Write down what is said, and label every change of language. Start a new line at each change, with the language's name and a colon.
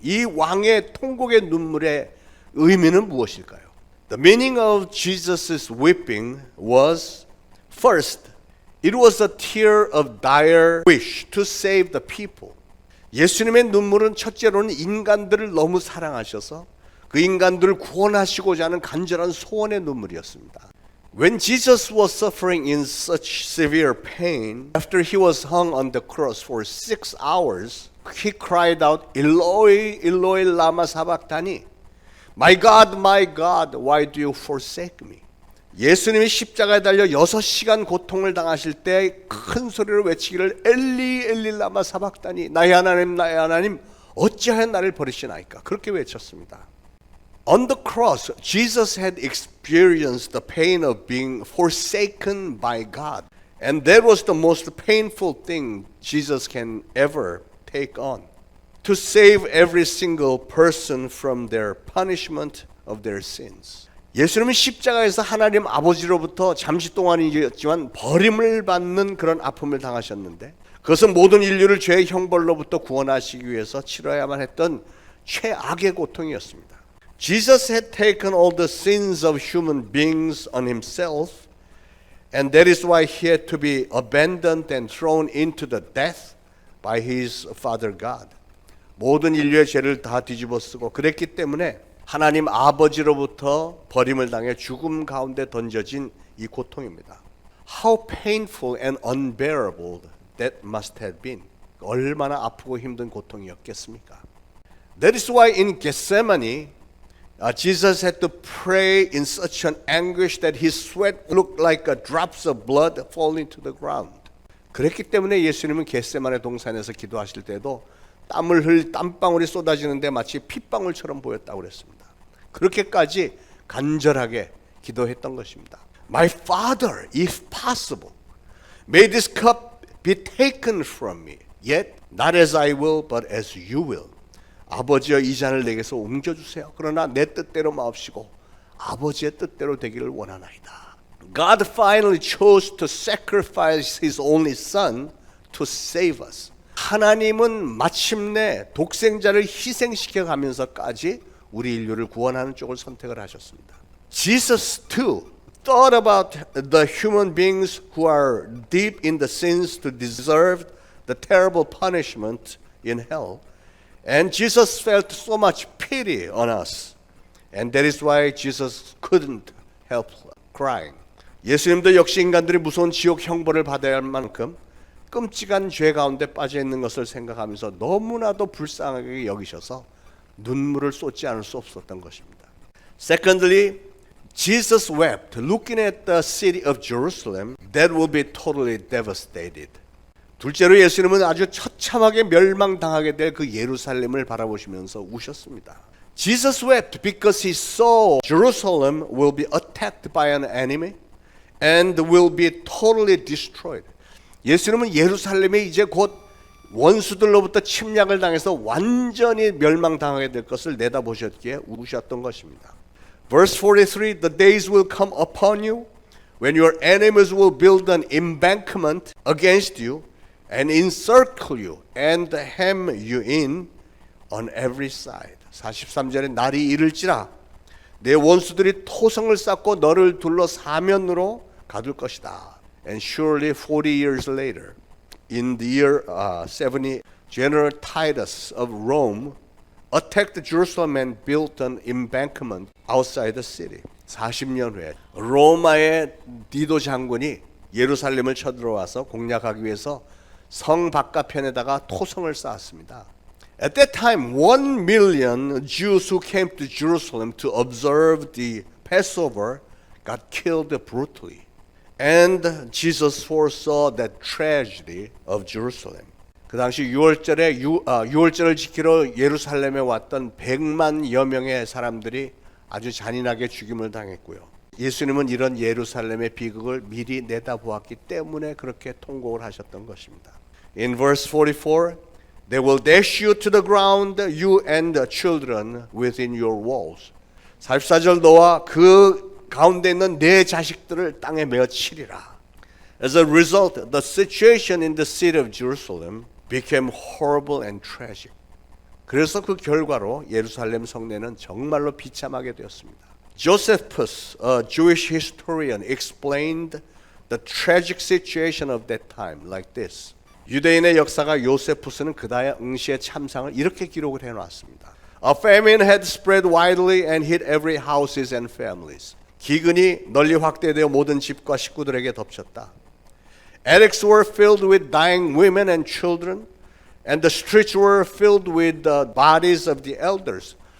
Korean: 이 왕의 통곡의 눈물의 의미는 무엇일까요?
English: The meaning of Jesus' weeping was first, it was a tear of dire wish to save the people.
Korean: 예수님의 눈물은 첫째로는 인간들을 너무 사랑하셔서 그 인간들을 구원하시고자 하는 간절한 소원의 눈물이었습니다.
English: When Jesus was suffering in such severe pain, after he was hung on the cross for 6 hours, he cried out,
Aramaic: Eloi, Eloi, lama sabachthani.
English: My God, why do you forsake me?
Korean: 예수님이 십자가에 달려 6시간 고통을 당하실 때 큰 소리로 외치기를 엘리, 엘리, 라마 사박다니. 나의 하나님, 어찌하여 나를 버리시나이까? 그렇게 외쳤습니다.
English: On the cross, Jesus had experienced the pain of being forsaken by God. And that was the most painful thing Jesus can ever take on. To save every single person from their punishment of their sins.
Korean: 예수님은 십자가에서 하나님 아버지로부터 잠시 동안이었지만 버림을 받는 그런 아픔을 당하셨는데 그것은 모든 인류를 죄의 형벌로부터 구원하시기 위해서 치러야만 했던 최악의 고통이었습니다.
English: Jesus had taken all the sins of human beings on himself And that is why he had to be abandoned and thrown into the death by his father God.
Korean: 모든 인류의 죄를 다 뒤집어 쓰고 그랬기 때문에 하나님 아버지로부터 버림을 당해 죽음 가운데 던져진 이 고통입니다.
English: How painful and unbearable that must have been.
Korean: 얼마나 아프고 힘든 고통이었겠습니까?
English: That is why in Gethsemane, Jesus had to pray in such an anguish that his sweat looked like drops of blood falling to the ground.
Korean: 그랬기 때문에 예수님은 겟세마네 동산에서 기도하실 때도 땀방울이 쏟아지는데 마치 핏방울처럼 보였다고 그랬습니다. 그렇게까지 간절하게 기도했던 것입니다.
English: My Father, if possible, may this cup be taken from me. Yet not as I will, but as you will.
Korean: 아버지여 이 잔을 내게서 옮겨주세요. 그러나 내 뜻대로 마옵시고 아버지의 뜻대로 되기를 원하나이다.
English: God finally chose to sacrifice His only Son to save us.
Korean: 하나님은 마침내 독생자를 희생시켜 가면서까지 우리 인류를 구원하는 쪽을 선택을 하셨습니다.
English: Jesus too thought about the human beings who are deep in the sins to deserve the terrible punishment in hell. And Jesus felt so much pity on us. And that is why Jesus couldn't help crying.
Korean: 예수님도 역시 인간들이 무서운 지옥 형벌을 받아야 할 만큼 끔찍한 죄 가운데 빠져 있는 것을 생각하면서 너무나도 불쌍하게 여기셔서 눈물을 쏟지 않을 수 없었던 것입니다.
English: Secondly, Jesus wept looking at the city of Jerusalem that will be totally devastated.
Korean: 둘째로 예수님은 아주 처참하게 멸망당하게 될 그 예루살렘을 바라보시면서 우셨습니다.
English: Jesus wept because he saw Jerusalem will be attacked by an enemy and will be totally destroyed.
Korean: 예수님은 예루살렘이 이제 곧 원수들로부터 침략을 당해서 완전히 멸망당하게 될 것을 내다보셨기에 우셨던 것입니다.
English: Verse 43, the days will come upon you when your enemies will build an embankment against you and encircle you and hem you in on every side.
Korean: 43절에 날이 이를지라 내 원수들이 토성을 쌓고 너를 둘러 사면으로 가둘 것이다.
English: And surely 40 years later, in the year 70, General Titus of Rome attacked Jerusalem and built an embankment outside the city.
Korean: 40년 후에 로마의 디도 장군이 예루살렘을 쳐들어와서 공략하기 위해서 성 바깥편에다가 토성을 쌓았습니다.
English: At that time, 1 million Jews who came to Jerusalem to observe the Passover got killed brutally. And Jesus foresaw that tragedy of Jerusalem.
Korean: 그 당시 6월절을 지키러 예루살렘에 왔던 100만여 명의 사람들이 아주 잔인하게 죽임을 당했고요. 예수님은 이런 예루살렘의 비극을 미리 내다보았기 때문에 그렇게 통곡을 하셨던 것입니다.
English: In verse 44, they will dash you to the ground, you and the children within your walls.
Korean: 44절 너와 그 가운데 있는 내 자식들을 땅에 메어 치리라.
English: As a result, the situation in the city of Jerusalem became horrible and tragic.
Korean: 그래서 그 결과로 예루살렘 성내는 정말로 비참하게 되었습니다.
English: Josephus, a Jewish historian, explained the tragic situation of that time like this.
Korean: 유대인의 역사가 요세푸스는 그 당시의 참상을 이렇게 기록을 해놨습니다.
English: A famine had spread widely and hit every houses and families.
Korean: 기근이 널리 확대되어 모든 집과 식구들에게 덮쳤다.
English: Attics were filled with dying women and children, and the streets were filled with the bodies of the elders.